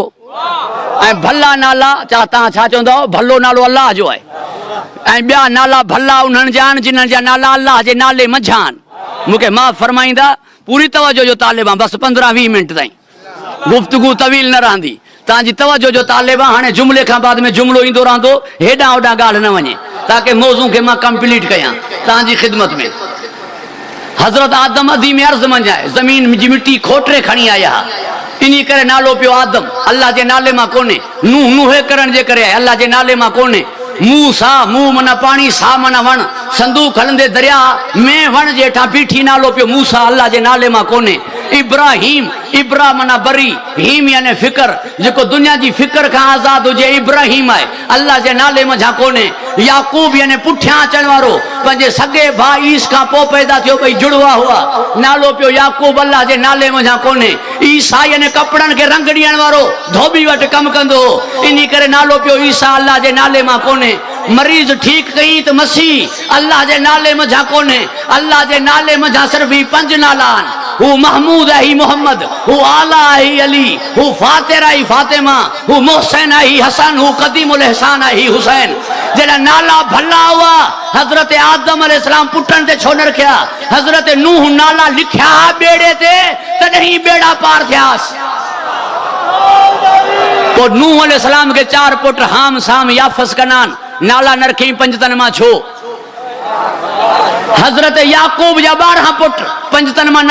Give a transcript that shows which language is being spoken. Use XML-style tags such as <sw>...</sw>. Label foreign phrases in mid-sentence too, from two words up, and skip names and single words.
<sd>ऐं भला नाला तव्हां छा चवंदो भलो नालो अल्लाह जो आहे ऐं ॿिया नाला भला उन्हनि जा आहिनि जिन्हनि जा नाला अल्लाह जे नाले मंझान मूंखे मां फरमाईंदा पूरी तवज्जो जो तालिब आहे बसि 15-20 मिंट ताईं गुफ़्तगू तवील न रहंदी तव्हांजी तवज्जो जो तालिब आहे हाणे जुमिले खां बाद में जुमिलो ईंदो रहंदो हेॾां होॾां ॻाल्हि न वञे ताकी मौज़ू खे मां कंप्लीट कयां तव्हांजी ख़िदमत में हज़रत आदम अधी में अर्ज़ मंझाए ज़मीन जी मिट्टी खोटरे खणी आया इन्ही करे नालो पियो आदम अल्लाह जे नाले मां कोन्हे नूह नूहे करण जे करे अल्लाह जे नाले मां कोन्हे मुंह सा मुंह माना पानी सा माना वण संदूक हलंदे दरिया में वण जे हेठां बीठी नालो पियो मूसा अल्लाह जे नाले मां कोन्हे इब्राहिम इब्रा माना बरी हीम यानी फिकर जेको दुनिया जी फिकर खां आज़ाद हुजे इब्राहिम आहे अल्लाह जे नाले मंझां कोन्हे याकूब यानी पुठियां अचण वारो पंहिंजे सॻे भाउ ईस खां पोइ पैदा थियो ॿई जुड़वा हुआ नालो पियो याकूब अल्लाह जे नाले मंझां कोन्हे ईसा यानी कपिड़नि खे रंग ॾियण वारो धोबी वटि कमु कंदो हो इन करे नालो पियो ईसा अल्लाह जे नाले मां कोन्हे मरीज़ ठीक कई त मसीह अल्लाह जे नाले मंझां कोन्हे अल्लाह जे नाले मंझां सिर्फ़ ही 5 नाला आहिनि हू महमूद है ही मोहम्मद हू आला है ही अली हू फातिर है ही फातिमा हू मोहसिन है ही हसन हू कदीमुल इहसान है ही हुसैन जॾहिं नाला भला हुआ हज़रत आदम अलैहिस्सलाम पुटनि ते छो न रखिया हज़रत नूह नाला लिखिया बेड़े ते तॾहिं बेड़ा पार थियास पोइ नूह अलैहिस्सलाम के 4 पुट हाम साम याफस कनान नाला न रखी 5 तन मां छो हज़रत याकूब जा 12 पुट 5 तन मां</sd>